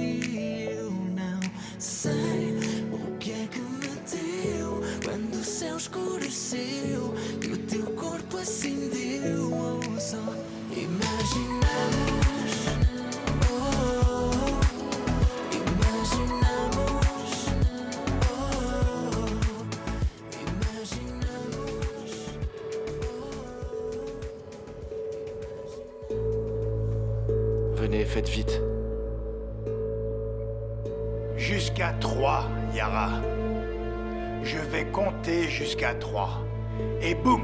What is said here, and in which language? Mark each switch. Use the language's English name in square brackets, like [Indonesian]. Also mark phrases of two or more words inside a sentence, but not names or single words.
[Portuguese] E eu não sei o que é que me deu quando o céu escureceu e o teu corpo acendeu. Oh, só imaginamos, oh, imaginamos, oh, imaginamos, [French] Venez, faites vite. Jusqu'à 3, Yara. Je vais compter jusqu'à 3. Et boum!